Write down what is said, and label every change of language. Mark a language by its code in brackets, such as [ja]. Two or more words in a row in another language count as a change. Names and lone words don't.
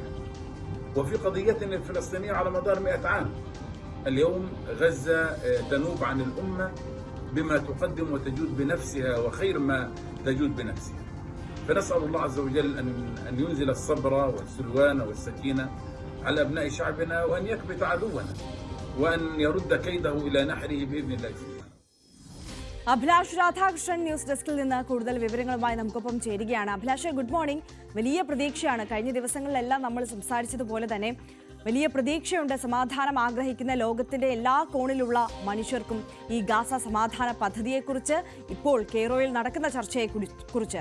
[ar] وفي قضيتنا الفلسطينية على مدار 100 عام اليوم غزة تنوب عن الأمة بما تقدم وتجود بنفسها وخير ما تجود بنفسها. فنسأل الله عز وجل أن ينزل الصبر والسلوان والسكينة على أبناء شعبنا وأن يكبت عدونا وأن يرد كيده إلى نحره بإذن الله سبحانه. [ml] അഭിലാഷ് രാധാകൃഷ്ണൻ ന്യൂസ് ഡെസ്കിൽ നിന്ന് കൂടുതൽ വിവരങ്ങളുമായി നമുക്കൊപ്പം ചേരുകയാണ്. അഭിലാഷ്, [en] good morning. [ml] വലിയ പ്രതീക്ഷയാണ്. കഴിഞ്ഞ ദിവസങ്ങളിലെല്ലാം നമ്മൾ സംസാരിച്ചതുപോലെ തന്നെ വലിയ പ്രതീക്ഷയുണ്ട്. സമാധാനം ആഗ്രഹിക്കുന്ന ലോകത്തിന്റെ എല്ലാ കോണിലുള്ള മനുഷ്യർക്കും ഈ ഗാസ സമാധാന പദ്ധതിയെക്കുറിച്ച്, ഇപ്പോൾ കെയ്റോയിൽ നടക്കുന്ന ചർച്ചയെക്കുറിച്ച്.